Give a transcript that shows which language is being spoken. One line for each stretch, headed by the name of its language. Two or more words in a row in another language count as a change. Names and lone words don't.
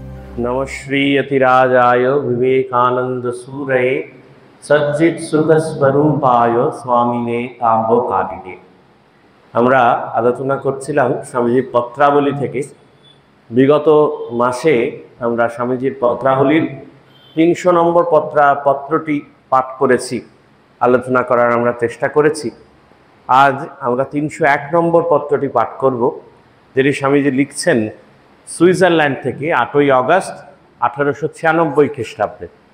Sanskrit: नमश्री यतिराजाय विवेकानंद सूरये सज्जित सुख स्वरूपाय स्वामिने ताम्बकारिणे।
Bangla: আমরা আলোচনা করছিলাম স্বামীজির পত্রাবলী থেকে। বিগত মাসে আমরা স্বামীজির পত্রাবলীর ৩০০ নম্বর পত্রটি পাঠ করেছি, আলোচনা করার আমরা চেষ্টা করেছি। আজ আমরা ৩০১ নম্বর পত্রটি পাঠ করব, যেটি স্বামীজি লিখছেন সুইজারল্যান্ড থেকে ৮ই অগস্ট ১৮৯৬ খ্রিস্টাব্দে।